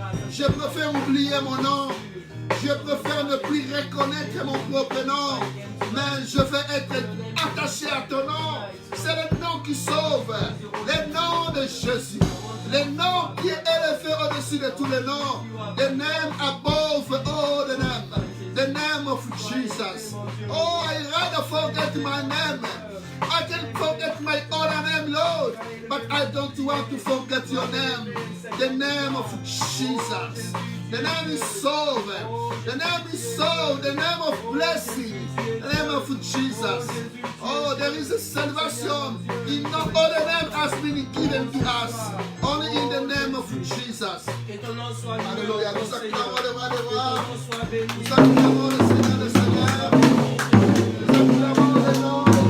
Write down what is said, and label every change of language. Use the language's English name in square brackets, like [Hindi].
[French] Je préfère oublier mon nom. Je préfère ne plus reconnaître mon propre nom. Mais je vais être attaché à ton nom. C'est le nom qui sauve. Le nom de Jésus. Le nom qui est élevé au-dessus de tous les noms. [English] The name above all the name. The name of Jesus. Oh, I rather forget my name. I can forget my own name, Lord, but I don't want to forget your name. The name of Jesus. The name is solved. The name is solved. The name of blessing. The name of Jesus. Oh, there is a salvation. In no other name has been given to us. Only in the name of Jesus. Alléluia. [French] Nous acclamons le roi des rois. Nous acclamons le Seigneur des seigneurs. Nous acclamons le nom.